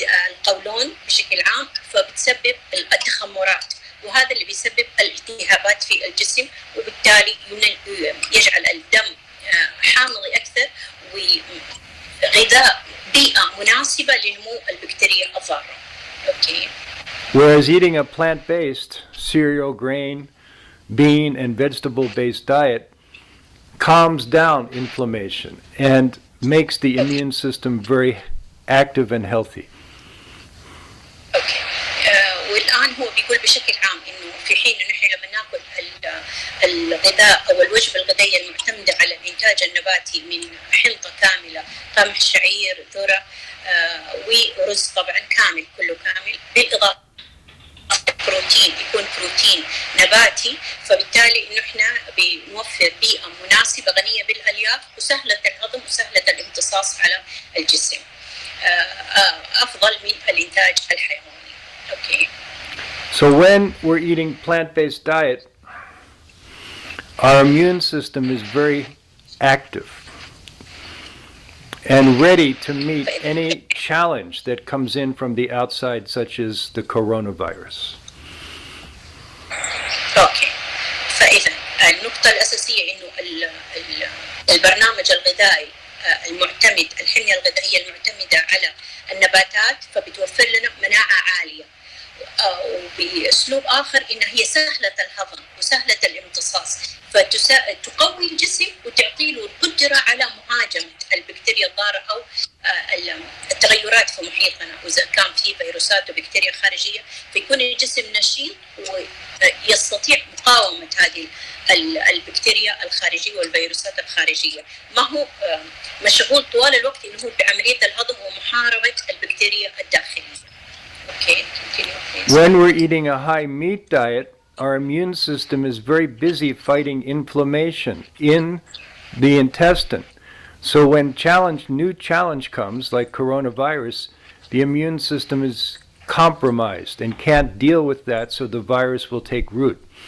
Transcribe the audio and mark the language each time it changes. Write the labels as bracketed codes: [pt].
[ar] القولون بشكل عام فبتسبب التخمرات، وهذا اللي بيسبب الالتهابات في الجسم، وبالتالي يجعل الدم حامضي أكثر وغذاء بيئة مناسبة لنمو البكتيريا الضارة. [en] Okay. Whereas eating a plant-based cereal, grain, bean, and vegetable-based diet calms down inflammation and makes the immune system very active and healthy. Okay. [ar] والآن هو بيقول بشكل عام إنه في حين نحن لما ناكل الغذاء أو الوجبة الغذائية المعتمدة على الإنتاج النباتي من حنطة كاملة، قمح، شعير، ذرة، ورز طبعا كامل كله كامل، بالإضافة بروتين يكون بروتين نباتي، فبالتالي إنه إحنا بنوفر بيئة مناسبة غنية بالألياف وسهلة الهضم وسهلة الامتصاص على الجسم، أفضل من الإنتاج الحيواني. [en] Okay. So when we're eating plant-based diet, our immune system is very active and ready to meet any challenge that comes in from the outside, such as the coronavirus. اوكي. [ar] فاذا النقطه الاساسيه انه البرنامج الغذائي المعتمد الحمية الغذائية المعتمدة على النباتات فبتوفر لنا مناعة عالية. وبأسلوب آخر إنها هي سهلة الهضم وسهلة الامتصاص، فتقوي الجسم وتعطي له القدرة على مهاجمة البكتيريا الضارة أو التغيرات في محيطنا. وإذا كان في فيروسات وبكتيريا خارجية فيكون الجسم نشيط ويستطيع مقاومة هذه البكتيريا الخارجية والفيروسات الخارجية، ما هو مشغول طوال الوقت إنه بعملية الهضم ومحاربة البكتيريا الداخلية. [en] Okay, continue, please. When we're eating a high meat diet, our immune system is very busy fighting inflammation in the intestine. So when new challenge comes, like coronavirus, the immune system is compromised and can't deal with that, so the virus will take root.